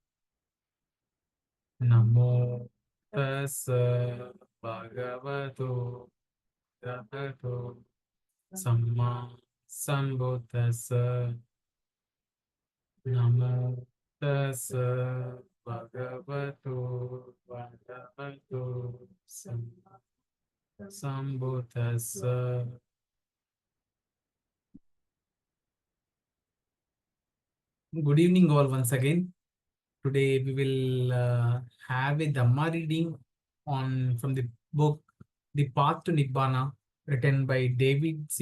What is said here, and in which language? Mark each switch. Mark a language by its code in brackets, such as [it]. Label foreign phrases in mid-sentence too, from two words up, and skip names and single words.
[pi] Namo Tassa Bhagavato Arahato Samma Sambuddhassa. Namo Tassa Bhagavato Arahato Samma Sambuddhassa. [en] Good evening, all, once again. Today we will have a Dhamma reading from the book The Path to Nibbana, written by David C.